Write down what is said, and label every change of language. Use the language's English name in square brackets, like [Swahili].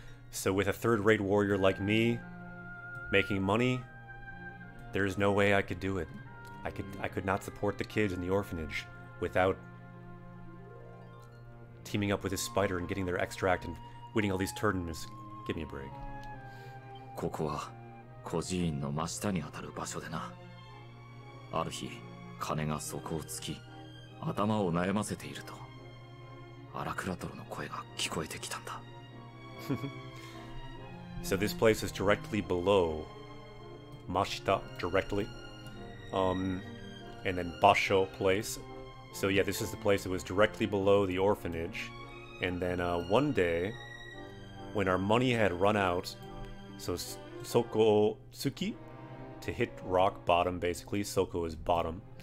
[English] So with a third-rate warrior like me, making money, there's no way I could do it. I could not support the kids in the orphanage without teaming up with this spider and getting their extract and winning all these tournaments. Give me a break. [Japanese] ここは孤児院の真下にあたる場所でな。ある日、金が底をつき、頭を悩ませていると、荒倉殿の声が聞こえてきたんだ。 [English] So this place is directly below Mashita, directly. And then Basho place. So yeah, this is the place that was directly below the orphanage. And then one day, when our money had run out, so Soko Tsuki, to hit rock bottom basically, Soko is bottom.